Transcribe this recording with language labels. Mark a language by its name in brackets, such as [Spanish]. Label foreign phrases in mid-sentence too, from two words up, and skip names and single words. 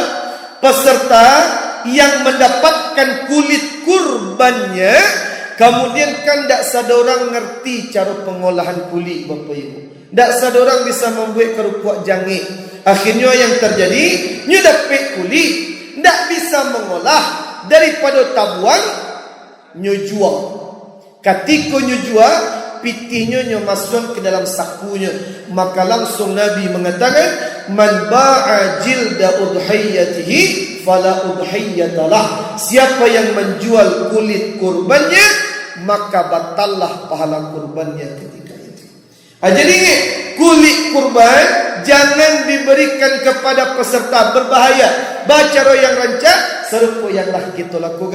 [Indonesian] Peserta yang mendapatkan kulit kurbannya, kemudian kan [Minangkabau] tak sadorang [Indonesian] ngerti cara pengolahan kulit Bapak Ibu. [Minangkabau] Tak sadorang [Indonesian] bisa membuat kerupuk jangik. Akhirnya yang terjadi, nyo dapat kulit, tak bisa mengolah, daripada tabuan, nyo jual. Ketika nyo jual, [Minangkabau] pitihnya nyo [Indonesian] masuk ke dalam sakunya. Maka langsung Nabi mengatakan, [Arabic] من باع جلد أضحيته فلا أضحية له. [Indonesian] Siapa yang menjual kulit kurbannya, maka batallah pahala kurbannya ketika itu. Jadi kulit kurban jangan diberikan kepada peserta, berbahaya. Baca yang rancak, serupa yang lah kita lakukan.